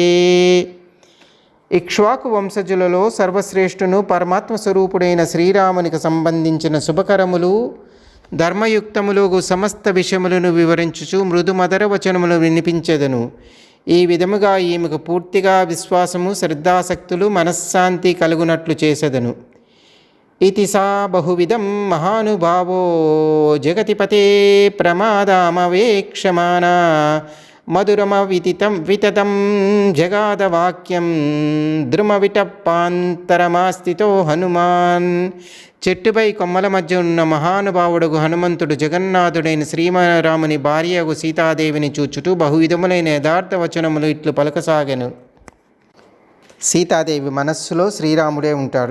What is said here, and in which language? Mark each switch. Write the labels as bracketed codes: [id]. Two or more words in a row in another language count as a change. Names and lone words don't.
[te] ఇక్ష్వాకు వంశజులలో సర్వశ్రేష్ఠును పరమాత్మ స్వరూపుడైన శ్రీరామునికి సంబంధించిన శుభకరములు ధర్మయుక్తములు సమస్త విషయములను వివరించుచు మృదుమధుర వచనములు వినిపించెదను. ఈ విధముగా ఈమెకు పూర్తిగా విశ్వాసము శ్రద్ధాసక్తులు మనశ్శాంతి కలుగునట్లు చేసెదను. [sa] इति सा बहुविधं महानुभावो जगतिपते प्रमादामवेक्षमाना विततं जगादवाक्यं ద్రుమవిటపాంతరమాస్థితో హనుమాన్. [te] చెట్టుపై కొమ్మల మధ్య ఉన్న మహానుభావుడుగు హనుమంతుడు జగన్నాథుడైన శ్రీరాముని భార్యగు సీతాదేవిని చూచుటూ బహువిధములైన యథార్థ వచనములు ఇట్లు పలకసాగెను. సీతాదేవి మనస్సులో శ్రీరాముడే ఉంటాడు.